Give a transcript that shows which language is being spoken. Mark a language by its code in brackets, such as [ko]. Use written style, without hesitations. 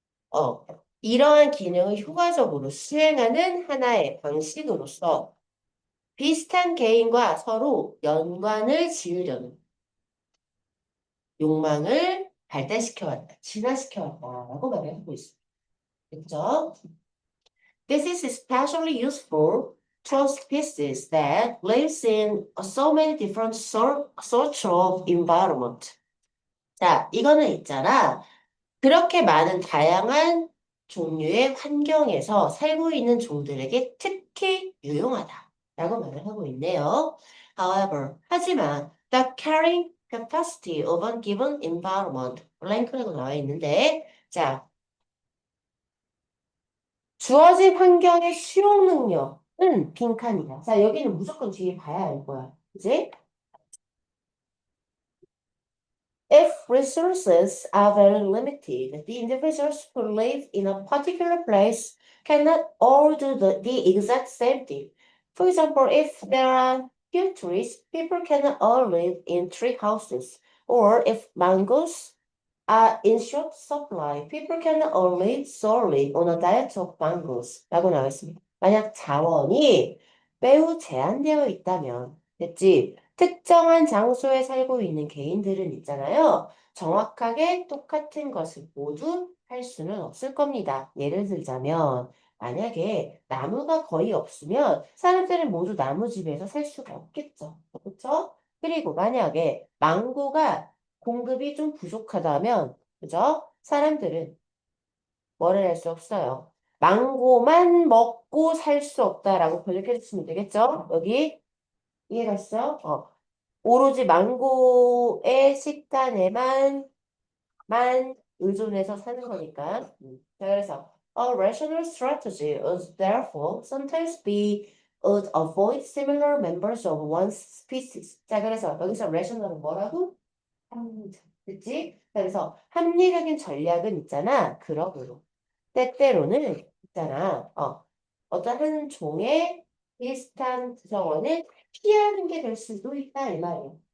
[ko] 어, 이러한 기능을 효과적으로 수행하는 하나의 방식으로서 비슷한 개인과 서로 연관을 지으려는 욕망을 발달시켜왔다, 진화시켜왔다라고 말을 하고 있습니다. 그렇죠? [en] This is especially useful to a species that lives in so many different sorts of environment. [ko] 자, 이거는 있잖아. 그렇게 많은 다양한 종류의 환경에서 살고 있는 종들에게 특히 유용하다라고 말을 하고 있네요. [en] However, [ko] 하지만 [en] the carrying capacity of a given environment [ko] 블랭크라고 나와 있는데 자, 주어진 환경의 수용 능력은 빈칸이다. 자, 여기는 무조건 뒤에 봐야 할 거야. 그지? [en] If resources are very limited, the individuals who live in a particular place cannot all do the exact same thing. For example, if there are few trees, people cannot all live in tree houses. Or if mangoes are in short supply, people cannot all live solely on a diet of mangoes. 라고 나와 있습니다. [ko] 만약 자원이 매우 제한되어 있다면, 됐지? 특정한 장소에 살고 있는 개인들은 있잖아요. 정확하게 똑같은 것을 모두 할 수는 없을 겁니다. 예를 들자면, 만약에 나무가 거의 없으면 사람들은 모두 나무집에서 살 수가 없겠죠. 그렇죠? 그리고 만약에 망고가 공급이 좀 부족하다면, 그죠? 사람들은 뭐를 할 수 없어요. 망고만 먹고 살 수 없다라고 번역해 주시면 되겠죠? 여기 이해갔어? 오로지 망고의 식단에만 의존해서 사는 거니까. 자, 그래서 [en] a rational strategy would therefore sometimes be would avoid similar members of one's species. [ko] 자, 그래서 여기서 rational은 뭐라고? 합리적. 그치? 그래서 합리적인 전략은 있잖아. 그러므로. 때때로는 있잖아. 어떤 한 종의 비슷한 구성원을 피하는 게 될 수도 있다. 이 말이야.